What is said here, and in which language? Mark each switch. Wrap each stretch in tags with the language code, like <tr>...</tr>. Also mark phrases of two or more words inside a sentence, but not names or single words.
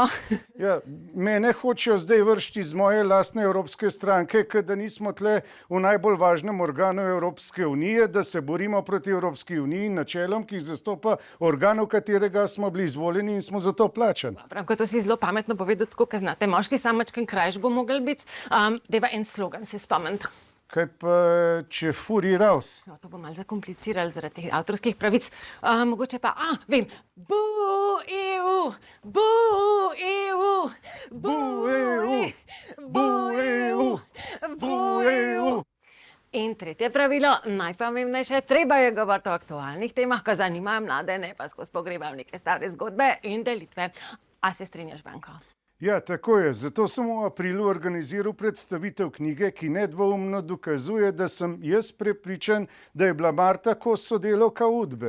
<sl>Ja, mene hočejo zdaj vršiti iz moje lastne evropske stranke, ker da nismo tle v najbolj važnem organu Evropske unije, da se borimo proti Evropski uniji in načelom, ki jih zastopa organ, v katerega smo bili izvoljeni in smo za to plačani. Branko, to si zelo pametno povedal, tako, ker znate, moški samačken krajš bo mogel biti. Deva en slogan se spomniti. Kaj pa, če</sl> <de>furi raus?</de> <sl>No, to bo malo zakomplicirali zaradi teh avtorskih pravic. Mogoče pa, vem, bu EU, bu EU, bu EU, bu EU, bu EU. In tretje pravilo, najpomembnejše, treba je govoriti o aktualnih temah, ko zanimajo mlade, ne pa skozi pogrebam neke stare zgodbe in delitve. A se strinjaš, Branko? Ja, tako je. Zato sem v aprilu organiziral predstavitev knjige, ki nedvoumno dokazuje, da sem jaz prepričan, da je bila Marta Kos sodelavka Udbe.</sl>